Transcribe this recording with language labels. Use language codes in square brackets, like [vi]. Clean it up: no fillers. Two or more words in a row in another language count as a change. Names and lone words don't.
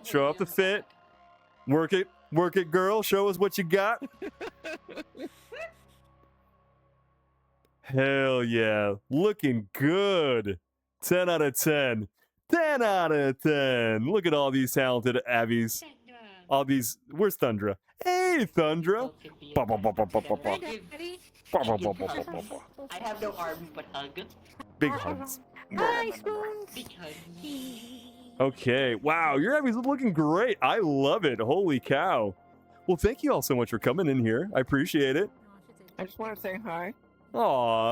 [en] Show off the fit. Work it, girl. Show us what you got. Hell yeah, looking good. 10 out of 10. 10 out of 10. Look at all these talented Abbies. All these. Where's Thundra? Hey, Thundra. Ba, ba, ba, ba, ba, ba, ba. Ba, ba, ba, ba, ba, ba, ba. I have no arms but hug. Big hugs. Big hugs. Okay. Wow, your Abby's looking great. I love it. Holy cow. Well, thank you all so much for coming in here. I appreciate it. I just want to say hi. Aw,